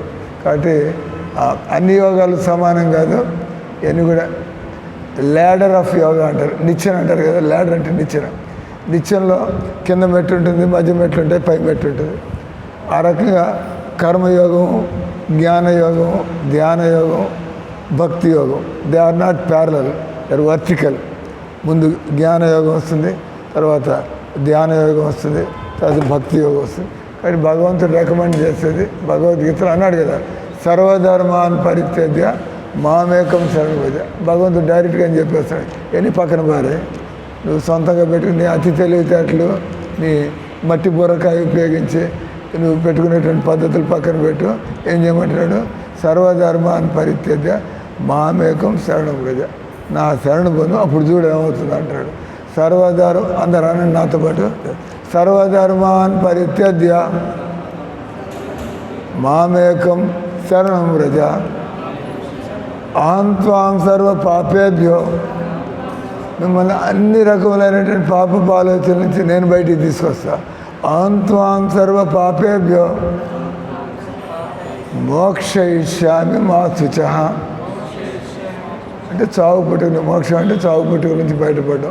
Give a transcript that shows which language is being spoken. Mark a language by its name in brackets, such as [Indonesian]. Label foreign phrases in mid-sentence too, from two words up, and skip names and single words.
[Telugu] కాబట్టి అన్ని యోగాలు సమానం కాదు, ఇవన్నీ కూడా [English] ladder of yoga [Telugu] అంటారు, నిచ్చెన అంటారు కదా. ల్యాడర్ అంటే నిచ్చెన. నిచ్చెనలో కింద మెట్టు ఉంటుంది, మధ్య మెట్లు ఉంటాయి, పై మెట్టు ఉంటుంది. ఆ రకంగా కర్మయోగం, జ్ఞానయోగం, ధ్యానయోగం, భక్తి యోగం, [English] They are not parallel, they are vertical. [Telugu] ముందు జ్ఞానయోగం వస్తుంది, తర్వాత ధ్యానయోగం వస్తుంది, తర్వాత భక్తి యోగం వస్తుంది. కానీ భగవంతుడు రికమెండ్ చేసేది భగవద్గీతలో అన్నాడు కదా, [Sanskrit] సర్వధర్మాన్ పరిత్యజ్య మామేకం శరణం భజ. [Telugu] భగవంతుడు డైరెక్ట్గా అని చెప్పేస్తాడు, ఎన్ని పక్కన పారే, నువ్వు సొంతంగా పెట్టుకుని నీ అతి తెలివితేటలు, నీ మట్టి బుర్రకాయ ఉపయోగించి నువ్వు పెట్టుకునేటువంటి పద్ధతులు పక్కన పెట్టు. ఏం చేయమంటున్నాడు, [Sanskrit] సర్వధర్మాన్ పరిత్యజ్య మామేకం శరణం భజ, [Telugu] నా శరణు పొందు, అప్పుడు చూడు ఏమవుతుంది అంటాడు. అందరూ అనండి నాతో పాటు, [Sanskrit] సర్వధర్మాన్ పరిత్యజ్య మామేకం శరణం వ్రజ అహం త్వాం సర్వ పాపేభ్యో, [Telugu] మిమ్మల్ని అన్ని రకములైనటువంటి పాపపు ఆలోచనల నుంచి నేను బయటికి తీసుకొస్తా. [Sanskrit] అహం త్వాం సర్వ పాపేభ్యో మోక్షయిష్యామి మా శుచ, [Telugu] అంటే చావు పుట్టుకుని, మోక్షం అంటే చావు పుట్టుక నుంచి బయటపడ్డాం.